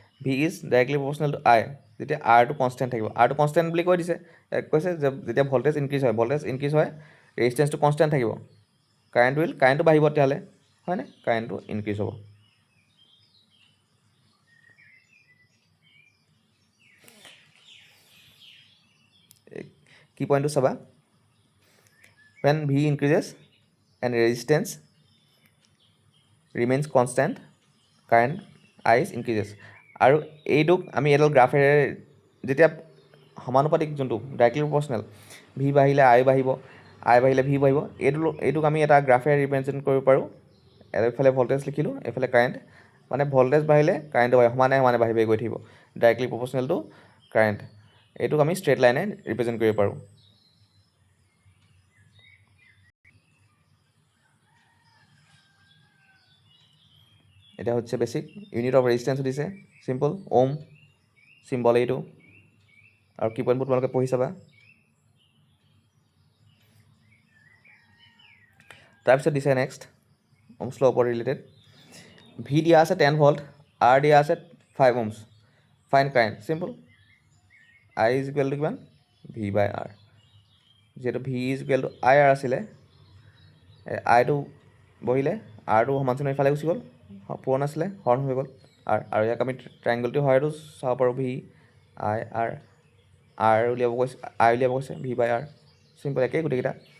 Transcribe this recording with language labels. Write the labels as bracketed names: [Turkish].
[Assamese] V is directly proportional two আই, যেতিয়া আৰটো constant থাকিব। আৰটো কনষ্টেণ্ট বুলি কৈ দিছে, কৈছে যে যেতিয়া ভল্টেজ ইনক্ৰিজ হয় ৰেজিষ্টেঞ্চটো কনষ্টেণ্ট থাকিব, কাৰেণ্টটো বাঢ়িব, তেতিয়াহ'লে হয়নে? কাৰেণ্টটো ইনক্ৰিজ হ'ব। কি পইণ্টটো চাবা, [English] when V increases and resistance remains constant, current I is increases. [Assamese] আৰু এইটোক আমি এডাল গ্ৰাফেৰে যেতিয়া সমানুপাতিক যোনটো ডাইৰেক্টলি প্ৰপৰ্চনেল ভি বাঢ়িলে আই বাঢ়িব, আই বাঢ়িলে ভি বাঢ়িব, এইটোক আমি এটা গ্ৰাফেৰে ৰিপ্ৰেজেণ্ট কৰিব পাৰোঁ। এইফালে ভল্টেজ লিখিলোঁ, এইফালে কাৰেণ্ট, মানে ভল্টেজ বাঢ়িলে কাৰেণ্টটো বাঢ়িব, সমানে সমানে বাঢ়ি বাঢ়ি গৈ থাকিব, ডাইৰেক্টলি প্ৰপৰ্চনেল টু কাৰেণ্ট। এইটোক আমি ষ্ট্ৰেইট লাইনে ৰিপ্ৰেজেণ্ট কৰিব পাৰোঁ। এটা হচ্ছে বেসিক ইউনিট অফ রেজিস্ট্যান্স দিছে সিম্পল ওম সিম্বল এইটো আৰু কি পইণ্টবোৰ তোমালোকে পঢ়ি চাবা। তাৰপিছত দিছে নেক্সট ওমছ ল ওপৰত ৰিলেটেড ভি দিয়া আছে 10 ভল্ট, আৰ দিয়া আছে 5 ohms, fine current simple I is equal to কিমান ভি বাই আৰ। যিহেতু V is equal to I R আছিলে, আইটো বহিলে আৰটো সমানচিন ইফালে গুচি গ'ল, পূৰণ আছিলে হৰ্ণ হৈ গ'ল আৰু ইয়াক আমি ট্ৰাইংগলটো হয়তো চাব পাৰোঁ ভি আই আৰ, আৰ উলিয়াব কৈছে ভি বাই আৰ, চিম্পল একেই গোটেইকেইটা।